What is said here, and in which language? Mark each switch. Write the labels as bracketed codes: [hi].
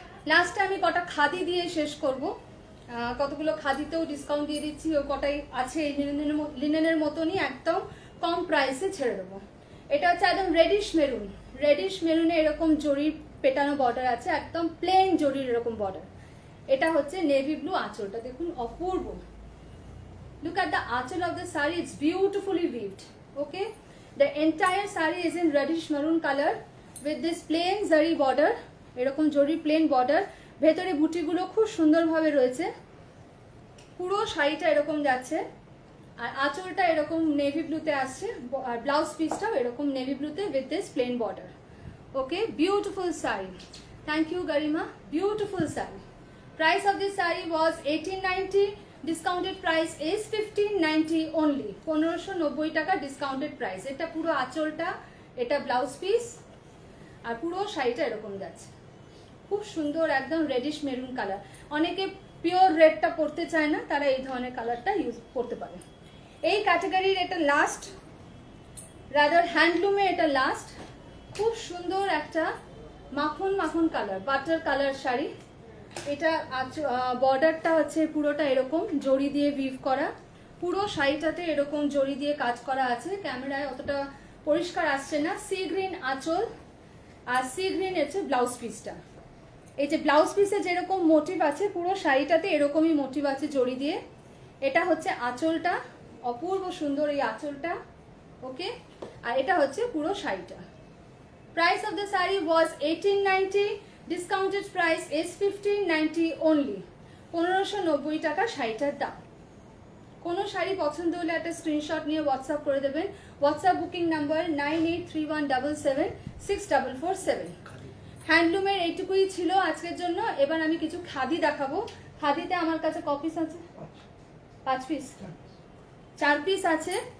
[bn] লাস্টে আমি কটা খাদি দিয়ে শেষ করব, কতগুলো খাদিতেও ডিসকাউন্ট দিয়ে দিচ্ছি, ও কটাই আছে এই লিনেনের মতনই একদম কম প্রাইসে ছেড়ে দেবো। এটা হচ্ছে একদম রেডিশ মেরুনে এরকম জরির পেটানো বর্ডার আছে, একদম প্লেন জরির এরকম বর্ডার। এটা হচ্ছে নেভি ব্লু আঁচলটা, দেখুন অপূর্ব। [en] Look at the achal of the saree, it's beautifully weaved. Okay, the entire saree is in reddish maroon color with this plain zari border, [bn] এরকম জরি প্লেন বর্ডার, ভেতরে বুটিগুলো খুব সুন্দরভাবে রয়েছে। পুরো শাড়িটা এরকম যাচ্ছে, আর আঁচলটা এরকম নেভি ব্লুতে আসছে, আর ব্লাউজ পিসটাও এরকম navy ব্লুতে with this plane border. Okay, beautiful sari, thank you Garima, beautiful sari. [en] Price of this saree was 1890. Discounted price is 1590 only. [bn] 1590 টাকা ডিসকাউন্টেড প্রাইস। এটা পুরো আঁচলটা, এটা ব্লাউজ পিস, আর পুরো শাড়িটা এরকম যাচ্ছে। খুব সুন্দর, একদম রেডিশ মেরুন কালার। অনেকে পিওর রেডটা পরতে চায় না, তারা এই ধরনের কালারটা ইউজ করতে পারে। এই ক্যাটাগরির এটা লাস্ট, রাদার হ্যান্ডলুমে এটা লাস্ট। খুব সুন্দর একটা মাখন মাখন কালার, বাটার কালার শাড়ি। এটা বর্ডারটা হচ্ছে পুরোটা এরকম জড়ি দিয়ে ভিভ করা, পুরো শাড়িটাতে এরকম জড়ি দিয়ে কাজ করা আছে। ক্যামেরায় অতটা পরিষ্কার আসছে না। সি গ্রিন আঁচল, আর সি গ্রিন হচ্ছে ব্লাউজ পিসটা। এই যে ব্লাউজ পিসে যেরকম মোটিভ আছে, পুরো শাড়িটাতে এরকমই মোটিভ আছে জড়ি দিয়ে। এটা হচ্ছে আঁচলটা, অপূর্ব সুন্দর এই আঁচলটা। ওকে, আর এটা হচ্ছে পুরো শাড়িটা। [en] Price of the saree was 1890. Discounted price is 1590 only. [bn] 1590 টাকা শাড়িটার দাম। কোনো শাড়ি পছন্দ হলে একটা স্ক্রিনশট নিয়ে হোয়াটসঅ্যাপ করে দেবেন। WhatsApp booking number 9831776447। হ্যান্ডলুমের এইটুকুই ছিল আজকের জন্য। এবার আমি কিছু খাদি দেখাবো। খাদিতে আমার কাছে কপিস আছে 5 পিস, 4 পিস আছে।